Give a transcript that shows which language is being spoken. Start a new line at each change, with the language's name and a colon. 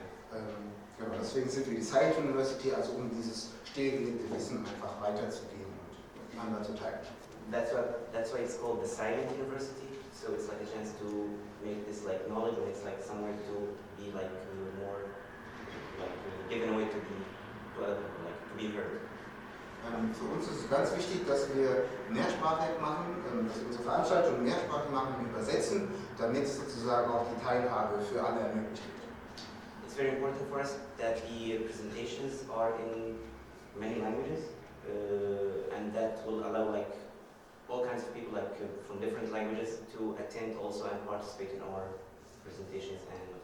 German: Genau, deswegen sind wir die Science University, also um dieses stillgelegte Wissen einfach weiterzugeben und miteinander zu teilen.
English: That's why it's called the Silent University. So it's like a chance to make this like knowledge, and it's like somewhere to be like more like given away to be like to be heard.
German: Für uns ist es ganz wichtig, dass wir mehrsprachig machen, dass wir unsere Veranstaltung mehrsprachig machen und übersetzen, damit sozusagen auch die Teilhabe für alle ermöglicht wird.
English: It's very important for us that the presentations are in many languages, and that will allow like all kinds of people like from different languages to attend also and participate in our presentations and